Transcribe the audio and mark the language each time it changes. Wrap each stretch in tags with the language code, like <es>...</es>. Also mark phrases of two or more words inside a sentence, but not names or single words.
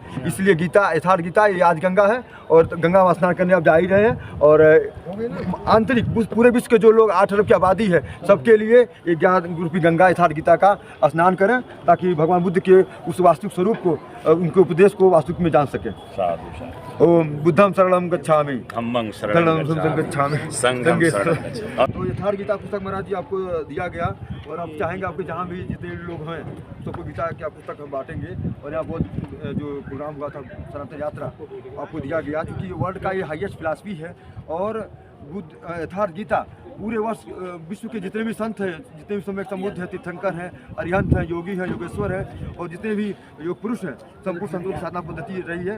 <hi>इसलिए गीता, यथार्थ गीता ये आदि गंगा है। और गंगा में स्नान करने आप जा ही रहे हैं। और आंतरिक पूरे विश्व के जो लोग 8 अरब की आबादी है, सबके लिए ये ज्ञान रूपी गंगा यथार्थ गीता का स्नान करें, ताकि भगवान बुद्ध के उस वास्तविक स्वरूप को, उनके उपदेश को वास्तविक में जान सकें।</hi> <pi>ओम बुद्धम शरणम गच्छामि, धम्मं शरणं गच्छामि, संघं शरणं गच्छामि।</pi> <hi>तो यथार्थ गीता पुस्तक महाराज जी आपको दिया गया, और आप चाहेंगे आपके जहाँ भी जितने लोग हैं सबको गीता की पुस्तक हम बांटेंगे। और यहाँ बहुत जो प्रोग्राम हुआ था सनातन यात्रा, आपको दिया गया, क्योंकि वर्ल्ड का ये</hi> <en>highest philosophy</en> <hi>है। और बुद्ध यथार्थ गीता पूरे वर्ष विश्व के जितने भी संत हैं, जितने भी समय समुद्ध हैं, तीर्थंकर हैं, अरिहंत हैं, योगी हैं, योगेश्वर हैं, और जितने भी योग पुरुष हैं, संपूर्ण संतों की साधना पद्धति रही है।</hi>